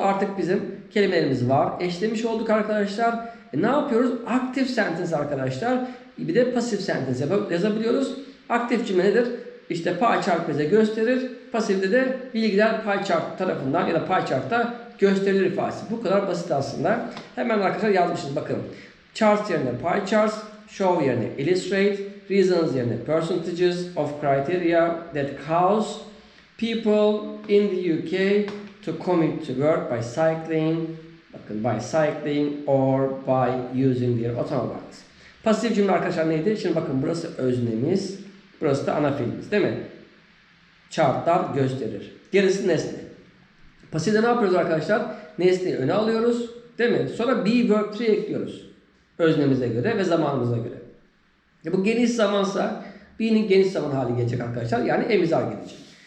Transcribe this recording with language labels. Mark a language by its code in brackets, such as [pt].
[tr] Artık bizim kelimelerimiz var. Eşlemiş olduk arkadaşlar. Ne yapıyoruz? [en] Active sentence [tr] arkadaşlar. Bir de [en] passive sentence [tr] yazabiliyoruz. Aktif cümle nedir? İşte pie chart bize gösterir. Pasifde de bilgiler pie chart tarafından ya da pie chart'ta gösterilir ifadesi. Bu kadar basit aslında. Hemen arkadaşlar yazmışız. Bakın. [en] Charts yerine pie charts, show yerine illustrate, reasons yerine percentages of criteria that cause people in the UK to commute to work by cycling, [tr] bakın [en] by cycling or by using their automobiles. [tr] Pasif cümle arkadaşlar neydi? Şimdi bakın burası öznemiz, burası da ana fiilimiz değil mi? Chartlar gösterir. Gerisi nesne. Pasifde ne yapıyoruz arkadaşlar? Nesneyi öne alıyoruz değil mi? Sonra be verb 3 ekliyoruz. Öznemize göre ve zamanımıza göre. Bu geniş zamansa be'nin geniş zaman hali gelecek arkadaşlar. Yani emizar gelecek.